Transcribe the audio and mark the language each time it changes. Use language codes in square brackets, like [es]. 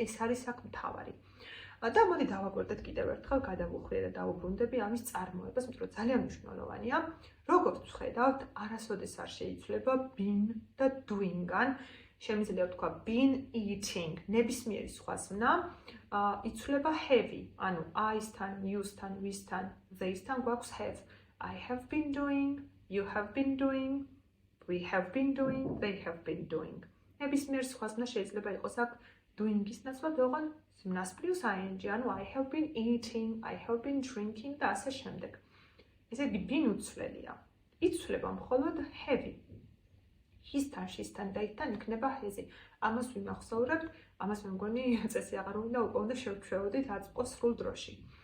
[ka] ეს არის აქ მთავარი. და მოდი დავაკვირდეთ კიდევ ერთხელ, გადავუხვიე და დაუბრუნდები ამის წარმოებას, იმიტომ რომ ძალიან მნიშვნელოვანია. როგორც ვხედავთ, არასოდეს არ შეიცვლება been და doing-გან. შემიძლია ვთქვა [en] been eating, [ka] ნებისმიერი სხვა ზმნა იცვლება have-ი, ანუ I-სთან, you-სთან, we-სთან, they-სთან გვაქვს have. [en] I have been doing, you have been doing, we have been doing, they have been doing. [ka] ნებისმიერ სხვა ზმნა შეიძლება იყოს აქ doing-ის ნაცვლად, ოღონდ ზმნას plus ing, ანუ [en] I have been eating, I have been drinking [ka] და ასე შემდეგ. ესე იგი been უცვლელია. იცვლება მხოლოდ have-ი. His-თან, she's-თან და it-თან იქნება has-ი. ამას ვიმახსოვრებთ, ამას მე მგონი წესი აღარ უნდა უკვე უნდა შევჩვეოდით აწმყო სრულ დროში.